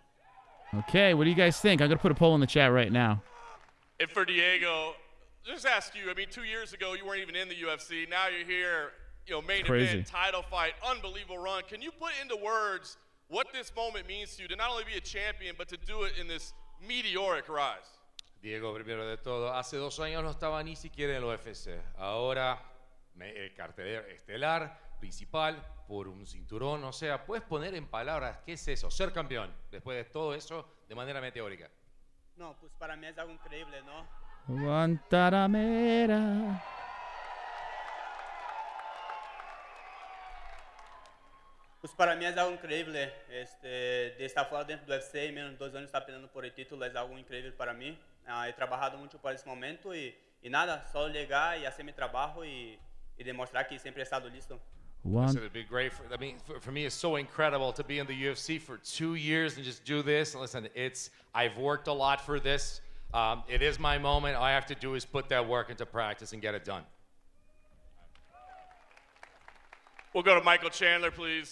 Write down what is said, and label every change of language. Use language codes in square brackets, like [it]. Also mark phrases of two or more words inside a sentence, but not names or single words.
[en] Okay, what do you guys think? I'm going to put a poll in the chat right now. And for Diego, just ask you, I mean, 2 years ago, you weren't even in the UFC. Now you're here, you know, main event, title fight, unbelievable run. Can you put into words what this moment means to you to not only be a champion, but to do it in this meteoric rise? [es] Diego, primero de todo, hace 2 años no estaba ni siquiera en el UFC. Ahora, el cartelero estelar, principal, por un cinturón. O sea, puedes poner en palabras qué es eso, ser campeón, después de todo eso, de manera meteórica. No, pues para mí es algo increíble, ¿no? Guantanamera. Pues para mí es algo increíble, de estar [pt] fora dentro do UFC e menos de 2 anos [es] estar peleando por el título es algo increíble para mí. He trabajado mucho para [pt] esse momento e [es] nada, só llegar e hacer mi trabajo e demostrar que sempre he estado listo. [en] It'd be great for me, it's so incredible to be in the UFC for 2 years and just do this. And listen, I've worked a lot for this. It is my moment. All I have to do is put that work into practice and get it done. We'll go to Michael Chandler, please.